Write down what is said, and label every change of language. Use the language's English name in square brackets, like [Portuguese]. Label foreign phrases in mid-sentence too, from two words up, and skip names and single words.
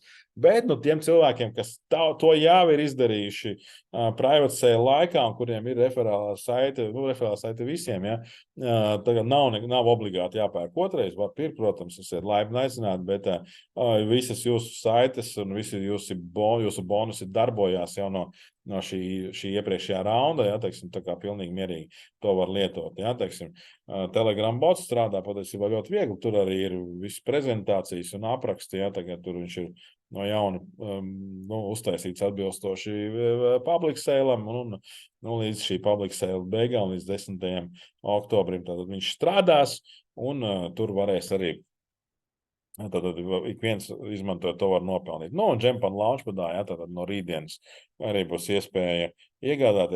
[Latvian] Bet nu, tiem cilvēkiem, kas to jau ir izdarījuši [English] private sale [Latvian] laikā, un kuriem ir referālā saite visiem, ja, tagad nav obligāti jāpērk otrais, var pirkt, protams, tas ir laipni aicināt, bet visas jūsu saites un visi jūsu bonusi darbojās jau no šī iepriekšējā raunda, ja, teiksim, tā kā pilnīgi mierīgi to var lietot. Ja, teiksim, Telegram bots strādā patiesībā ļoti viegli, tur arī ir visas prezentācijas un apraksti, ja, tagad tur viņš ir no jauna uztaisīts atbilstoši [English] public sale-am [Latvian] un līdz šī [English] public sale [Latvian] beigām, līdz 10. oktobrim, tad viņš strādās un tur varēs arī tad ik viens izmantojot to var nopelnīt. Nu, un Jump on Launchpadā, ja, tad no rītdienas arī būs iespēja iegādāties.